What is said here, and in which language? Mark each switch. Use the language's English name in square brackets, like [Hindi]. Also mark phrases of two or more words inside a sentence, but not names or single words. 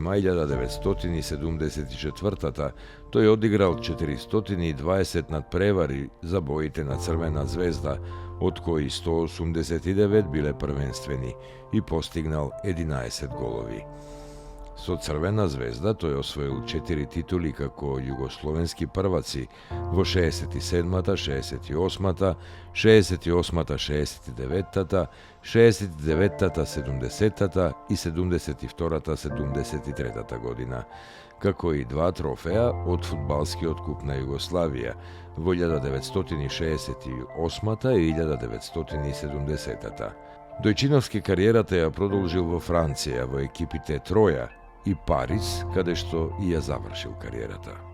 [Macedonian] мај 1974 тој одиграл 420 надпревари за боите на Црвена звезда, од кои 189 биле првенствени и постигнал 11 голови. Со Црвена звезда тој освоил 4 титули како југословенски прваци во 67-та, 68-та, 68-та, 69-та, 69-та, 70-та и 72-та, 73-та година, како и 2 трофеа од фудбалскиот куп на Југославија во 1968-та и 1970-та. Дојчиновски кариерата ја продолжил во Франција во екипите Троја и Париз, каде што и ја завршил кариерата.